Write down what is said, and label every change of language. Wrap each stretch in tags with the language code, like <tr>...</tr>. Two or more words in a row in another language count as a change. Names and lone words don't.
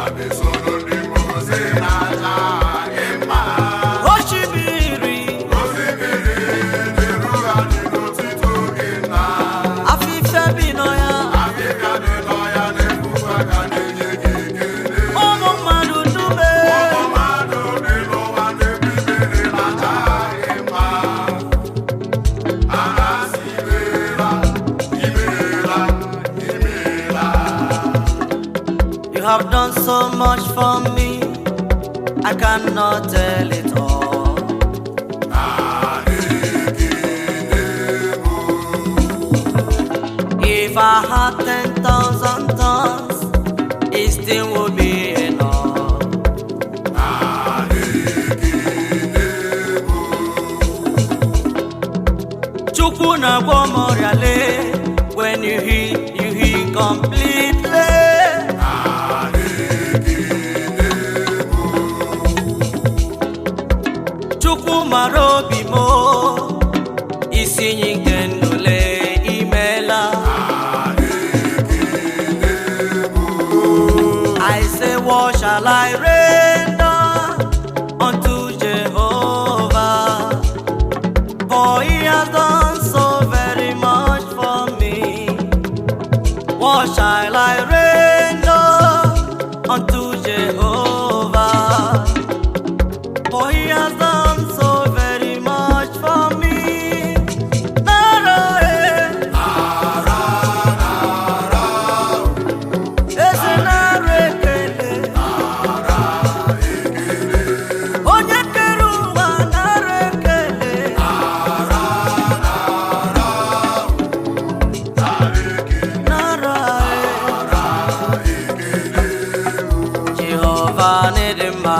<ig>Osimiri afịfịa bi n'ọhịa, ụmụ mmadụ dube.</ig> <en>You have done so much for me, I cannot tell it all. If I had 10,000 tongues, it still would be enough.</en> <ig>Chukwu na-agwọ m ọrịa lee,</ig> <en>when you heal completely.</en> <ig>Chukwu mara obi m, isi iyi nke ndụ lee, imeela.</ig> <en>I say, what shall I render unto Jehovah? For he has done so very much for me. What shall I render unto Jehovah? For he has done so very much for me.</en> <ig>Nara, eze nara ekele. Onye kere ụwa nara ekele. Nara, Jehovah n'ịdị mma.</ig>